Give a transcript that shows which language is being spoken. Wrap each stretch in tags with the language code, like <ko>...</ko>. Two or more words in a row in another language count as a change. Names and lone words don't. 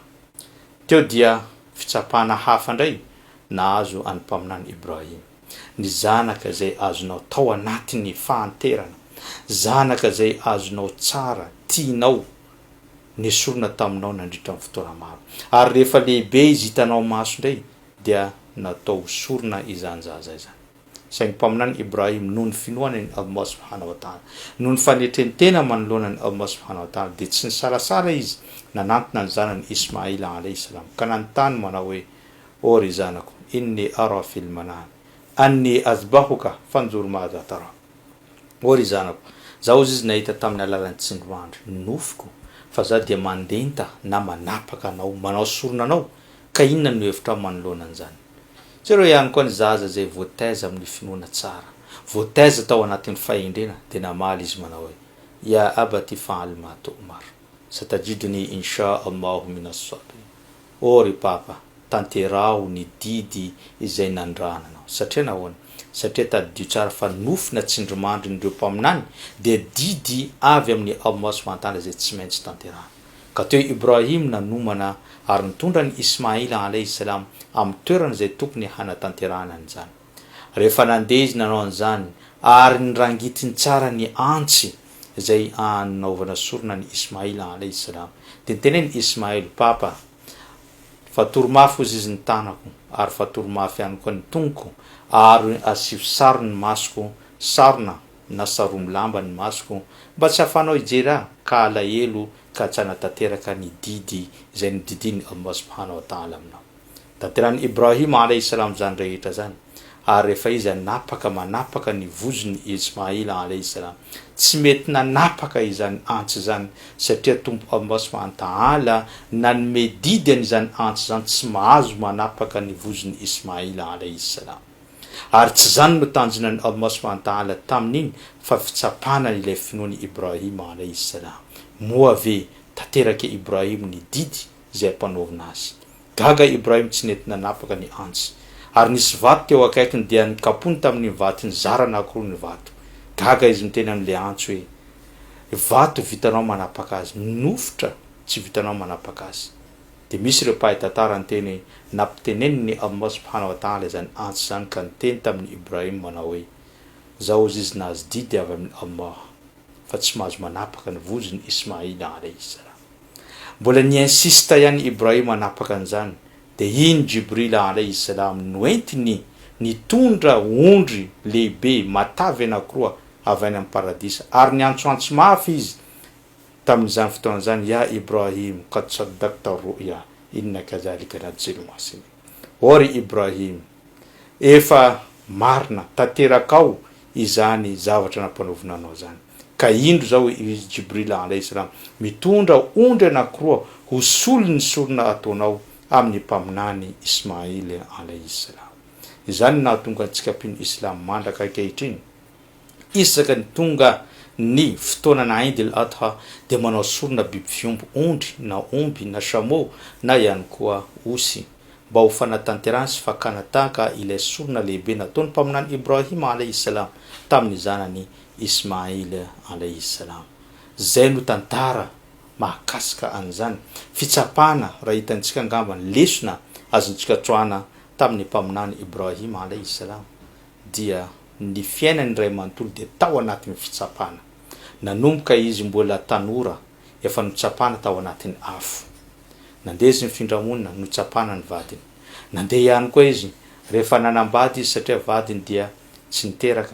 <mg>Teo dia fitsapana hafa indray nahazo any mpaminany Ibrahim, ny zanaka zay azonao tao anatin'ny fahanterana, zanaka zay azonao tsara, tianao, nesorona taminao nandritra ny fotoana maro. Ary rehefa lehibe izy hitanao maso indray dia natao sorona izany zaza izany. Saingy mpaminany Ibrahim noho ny finoany ny Allah</mg> <ar>سبحانه وتعالى,</ar> <mg>noho ny fanetrenitena manoloana ny Allah</mg> <ar>سبحانه وتعالى,</ar> <mg>dia tsy ny salasala izy nanantona ny zanany Ismaila</mg> <ar>عليه السلام</ar> <mg>ka nanontany manao hoe: o ry zanako,</mg> <ar>إني أرى في المنام أني أذبحك فانظر ماذا ترى.</ar> <mg>O ry zanako, zaho izy nahita tamin'ny alalan'ny tsindrimandry, nofiko fa za dia mandenta na manapaka anao, manao sorona anao, ka inona no hevitra manoloana an'izany. Zero ihany koa ny zaza zay voataiza amin'ny finoana tsara, voataiza tao anatin'ny fahendrena, dia namaly izy manao hoe:</mg> <ar>يا أبت افعل ما تؤمر ستجدني إن شاء الله من الصابرين.</ar> <mg>O ry papa, tanterao ny didy izay nandrananao. Satria nahoana? Satria tadidio tsara fa nofina tsindrimandry n'ireo mpaminany dia didy avy amin'ny Allah</mg> <ar>سبحانه وتعالى</ar> <mg>zay tsy maintsy tanterana. Ka teo Ibrahim nanomana ary nitondra ny Ismaila</mg> <ar>عليه السلام</ar> <mg>amin'ny toerana zay tokony hanatanterana an'izany. Rehefa nandeha izy nanao an'izany ary nirangitiny tsara ny antsy zay anaovana sorona ny Ismaila</mg> <ar>عليه السلام,</ar> <mg>dia niteneny Ismail: papa, fatoromafy ozy izy ny tanako, ary fatoromafy ihany koa ny tongoko, ary asio saro ny masoko, sarona na saromy lamba ny masoko, mba tsy hafanao ijery ahy ka alahelo ka tsy hanatanteraka ny didy izay nididiny Allah</mg> <ar>سبحانه وتعالى</ar> <mg>aminao. Tanterany Ibrahim</mg> <ar>عليه السلام</ar> <mg>zany rehetra zany. Ary rehefa izy manapaka ny vozony Ismaila</mg> <ar>عليه السلام,</ar> <mg>tsy mety nanapaka izany antsy zany satria tompo Allah</mg> <ar>سبحانه وتعالى</ar> <mg>nanome didy an'izany antsy zany tsy mahazo manapaka ny vozony Ismaila</mg> <ar>عليه السلام.</ar> <mg>Ary tsy zany no tanjonany Allah</mg> <ar>سبحانه وتعالى</ar> <mg>tamin'iny fa fitsapana ilay finoany Ibrahim</mg> <ar>عليه السلام.</ar> <mg>Moa ve tanteraka Ibrahim ny didy zay ampanaovina azy. Gaga Ibrahim tsy nety nanapaka ny antsy, ary nisy vato teo akaikiny dia nikapony tamin'ny vato ny zarana ankiroa ny vato. Gaga izy miteny amin'le antso hoe: vato vitanao manapaka azy, nofotra tsy vitanao manapaka azy. Dia misy ireo mpahay tantara niteny nampiteneniny Allah</mg> <ar>سبحانه وتعالى</ar> <mg>izany antsy zany ka niteny tamin'ny Ibrahim manao hoe: zao izy nahazo didy avy amin'ny Allah fa tsy mahazo manapaka ny vozony Ismaila</mg> <ar>عليه السلام.</ar> <mg>Mbola niinsista ihany Ibrahim manapaka an'izany, dia iny Jibril</mg> <ar>عليه السلام</ar> <mg>noentiny nitondra ondry lehibe matavy anankiroa avy any amin'ny paradisa, ary niantsoantso mafy izy tamin'izany fotoana zany:</mg> <ar>يا إبراهيم قد صدقت الرؤيا إنا كذلك نجزي المحسنين.</ar> <mg>ory Ibrahim, efa marina tanterakao izany zavatra nampanaovina anao zany. Ka indro zao izy Jibrila</mg> <ar>عليه السلام</ar> <mg>mitondra ondry anankiroa ho solony sorona ataonao amin'ny mpaminany Ismaily alayhi salam. Izany nahatonga antsika mpino Islam mandraka ankehitriny isaka ny tonga ny fotoanana Eid al-Adha dia manao sorona biby fiomby, ondry na omby na chameau na ihany koa osy, mba ho fanatanterahana sy fakana tahaka ilay sorona lehibe nataony mpaminany Ibrahim</mg> <ar>عليه السلام</ar> <mg>tamin'ny zanany Ismail</mg> <ar>عليه السلام.</ar> <mg>Zay no tantara mahakasika an'izany fitsapana raha hitantsika angambany lesona azontsika troana tamin'ny mpaminany Ibrahim</mg> <ar>عليه السلام</ar> <mg>dia ny fiainany ray manontolo dia tao anatin'ny fitsapana. Nanomboka izy mbola tanora efa notsapana tao anatin'ny afo. Nandeha izy mifindra monina notsapana ny vadiny. Nandeha ihany koa izy rehefa nanambady izy satria vadiny dia tsy niteraka.</mg>